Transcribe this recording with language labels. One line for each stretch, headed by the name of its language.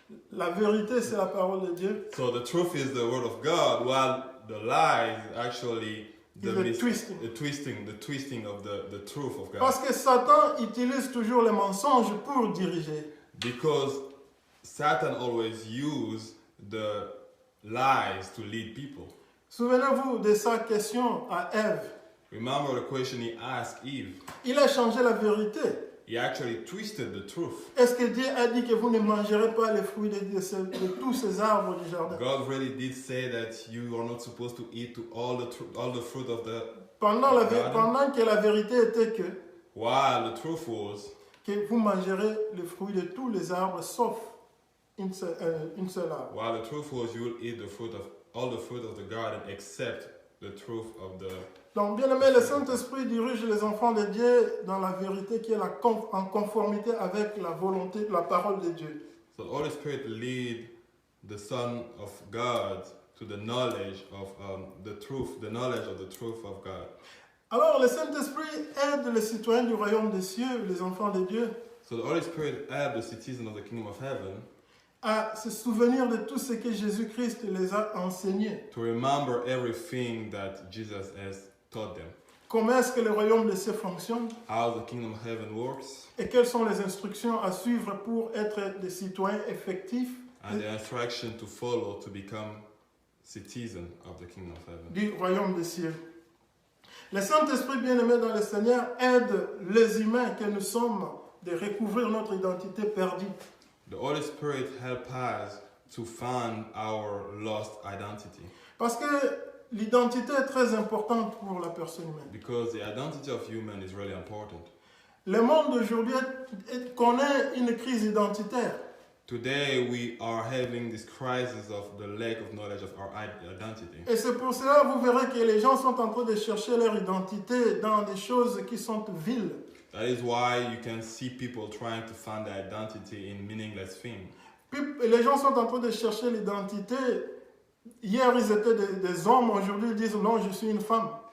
French: La vérité, c'est la parole de Dieu.
English: So the truth is the word of God, while the lie is actually the twisting of the truth of God.
French: Parce que Satan utilise toujours les mensonges pour diriger.
English: Because Satan always uses the lies to lead people.
French: Souvenez-vous de sa question à Ève.
English: Remember the question he asked Eve.
French: Il a changé la vérité.
English: He actually twisted the truth.
French: Est-ce que Dieu a dit que vous ne mangerez pas les fruits de tous ces arbres du jardin?
English: God really did say that you are not supposed to eat to all the fruit of the
French: Pendant
English: garden.
French: que la vérité était
English: While the truth was
French: que vous mangerez les fruits de tous les arbres sauf une seule arbre.
English: while the truth was you will eat the fruit of all the fruit of the garden except the truth of the.
French: Donc, bien aimé, le Saint-Esprit dirige les enfants de Dieu dans la vérité qui est en conformité avec la volonté, la parole de Dieu.
English: So the Holy Spirit lead the Son of God to the knowledge of the truth, the knowledge of the truth of God.
French: Alors, le Saint-Esprit aide les citoyens du royaume des cieux, les enfants de Dieu,
English: So the Holy Spirit helped the citizens of the kingdom of heaven
French: à se souvenir de tout ce que Jésus-Christ les a enseigné.
English: to remember everything that Jesus has taught them.
French: Comment est-ce que le royaume des cieux fonctionne
English: How the kingdom of heaven works
French: et quelles sont les instructions à suivre pour être des citoyens effectifs
English: and the instruction to follow to become citizen of the kingdom of heaven.
French: du royaume des cieux. Le Saint-Esprit bien-aimé dans le Seigneur aide les humains que nous sommes de recouvrir notre identité perdue.
English: The Holy Spirit helps us to find our lost identity.
French: Parce que l'identité est très importante pour la personne humaine.
English: Because the identity of human is really important.
French: Le monde d'aujourd'hui connaît une crise identitaire.
English: Today we are having this crisis of the lack of knowledge of our identity.
French: Et c'est pour cela, vous verrez que les gens sont en train de chercher leur identité dans des choses qui sont viles.
English: That is why you can see people trying to find their identity in meaningless things.
French: Puis les gens sont en train de chercher l'identité. Hier, ils étaient des hommes, aujourd'hui, ils disent non, je suis une femme.